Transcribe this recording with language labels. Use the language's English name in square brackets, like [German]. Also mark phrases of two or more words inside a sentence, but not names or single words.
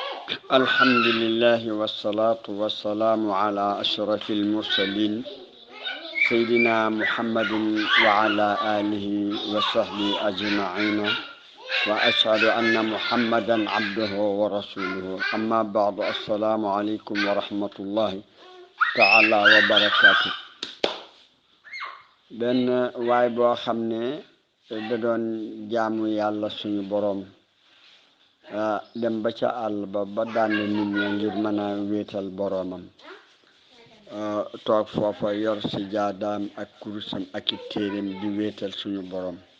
[Arabic] الحمد لله والصلاة والسلام على أشرف المرسلين سيدنا محمد وعلى آله وصحبه أجمعين وأشهد أن محمدا عبده ورسوله أما بعد السلام عليكم ورحمة الله تعالى وبركاته [Wolof] benn waay boo xam ne da doon jaamu yàlla suñu boroom dem ba ca àll ba daan nit ñi ngir mën a wéetal boroomam toog foofa yor si jaadaam ak kurusam ak i téeréem di wéetal suñu boroom